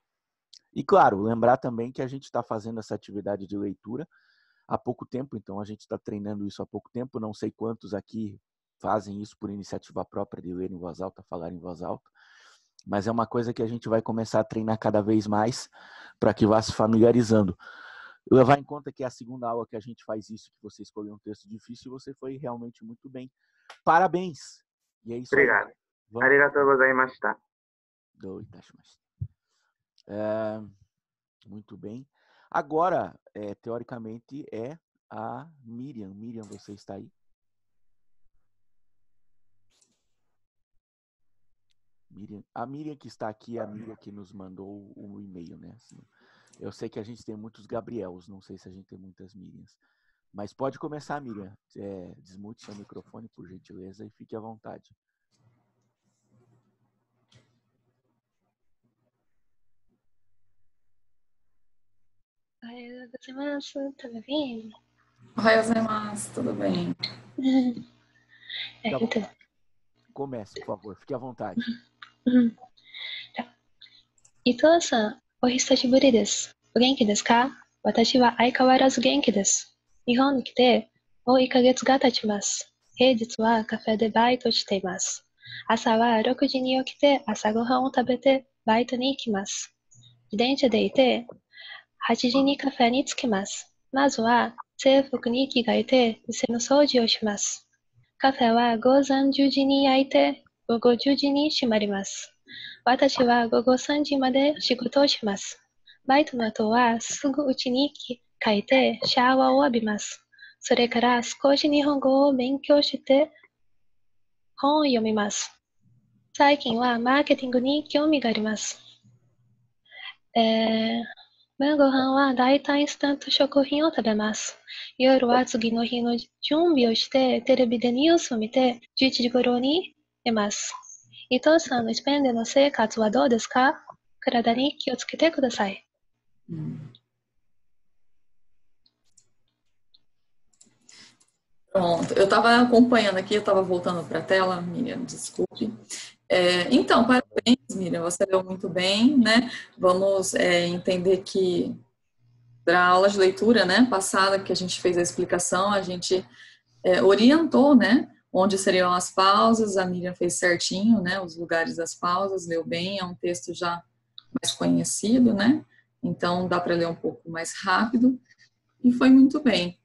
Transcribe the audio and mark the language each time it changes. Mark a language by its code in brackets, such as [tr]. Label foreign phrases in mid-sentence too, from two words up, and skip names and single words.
[pt] E claro, lembrar também que a gente está fazendo essa atividade de leitura há pouco tempo, então a gente está treinando isso há pouco tempo, não sei quantos aqui fazem isso por iniciativa própria de ler em voz alta, falar em voz alta, mas é uma coisa que a gente vai começar a treinar cada vez mais para que vá se familiarizando. Levar em conta que é a segunda aula que a gente faz isso, que você escolheu um texto difícil, você foi realmente muito bem. Parabéns! E é isso aí. Obrigado. [ja] ありがとうございました. [pt] Muito bem. Agora, teoricamente, é a Miriam. Miriam, você está aí? A Miriam que está aqui é a Miriam que nos mandou um e-mail, né? Assim, eu sei que a gente tem muitos Gabriels, não sei se a gente tem muitas Miriams. Mas pode começar, Miriam. Desmute seu microfone, por gentileza, e fique à vontade. [ja] おはようございます, [pt] tudo bem? [ja] おはようございます, [pt] tudo bem? Então. Comece, por favor, fique à vontade. [ja] 伊藤さん、お久しぶりです. お元気ですか? 私は相変わらず元気です. 日本に来て、もう1ヶ月が経ちます. 平日はカフェでバイトしています. 朝は6時に起きて、朝ご飯を食べて、バイトに行きます. 自転車で行って、8時にカフェに着きます. まずは、制服に着替えて、店の掃除をします. カフェは午前10時に開いて、午後10時に閉まります. 私は午後3時まで仕事をします. バイトの後はすぐ家に帰ってシャワーを浴びます. それから少し日本語を勉強して本を読みます. 最近はマーケティングに興味があります. 晩ご飯はだいたいインスタント食品を食べます。夜は次の日の準備をしてテレビでニュースを見て11時頃に寝ます。伊藤さんのスペインでの生活はどうですか？体に気をつけてください。 [pt] Pronto, eu estava acompanhando aqui, eu estava voltando para a tela, Miriam, desculpe. Então, parabéns, Miriam, você leu muito bem, né? Vamos entender que para a aula de leitura, né, passada, que a gente fez a explicação, a gente orientou, né, onde seriam as pausas, a Miriam fez certinho, né, os lugares das pausas, leu bem, é um texto já mais conhecido, né, então dá para ler um pouco mais rápido, e foi muito bem.